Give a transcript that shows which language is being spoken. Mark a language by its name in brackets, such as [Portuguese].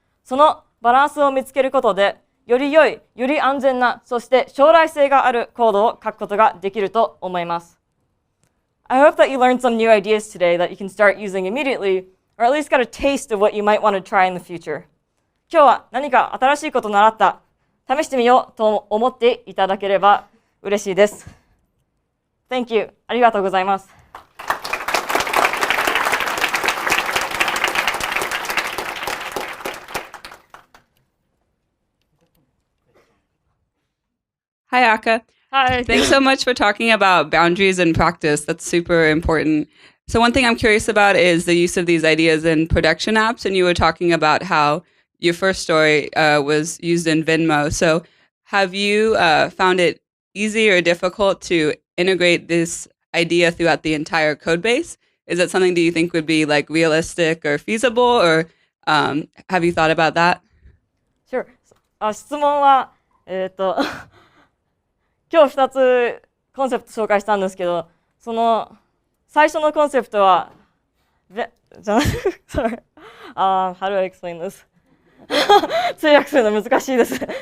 [Japanese] そのバランスを見つけることで、より良い、より安全な、そして将来性があるコードを書くことができると思います。 [English] I hope that you learned some new ideas today that you can start using immediately, or at least got a taste of what you might want to try in the future. [Japanese] 今日は何か新しいことを習った、試してみようと思っていただければ嬉しいです。 [English] Thank you. [Japanese] ありがとうございます。 [English] Hi, Ayaka. Hi. Thanks so much for talking about boundaries in practice. That's super important. So one thing I'm curious about is the use of these ideas in production apps. And you were talking about how your first story was used in Venmo. So have you found it easy or difficult to integrate this idea throughout the entire code base? Is that something that you think would be like realistic or feasible? Or have you thought about that? Sure. [Japanese] 質問は、今日2つコンセプト紹介したんですけど、その最初のコンセプトは [English] sorry. How do I explain this? [Japanese] 通訳するの難しいです。